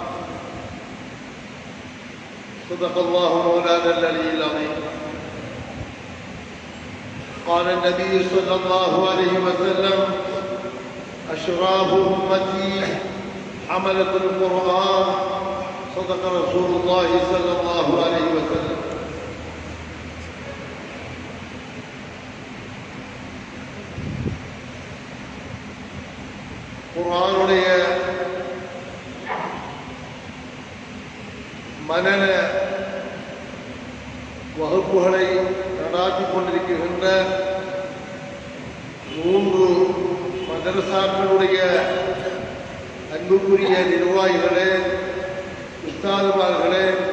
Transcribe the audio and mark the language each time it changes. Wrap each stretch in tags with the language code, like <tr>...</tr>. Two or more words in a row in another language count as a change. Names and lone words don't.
<ar>صدق الله مولانا العلي العظيم. قال النبي صلى الله عليه وسلم: أشراف أمتي حملة القرآن. صدق رسول الله صلى الله عليه وسلم.</ar> <ta>குர்ஆனுடைய மனன வகுப்புகளை நடாத்தி கொண்டிருக்கின்ற 3 மதரசாக்களுடைய அன்புக்குரிய நிர்வாகிகளே, உஸ்தாதுமார்களே,</ta>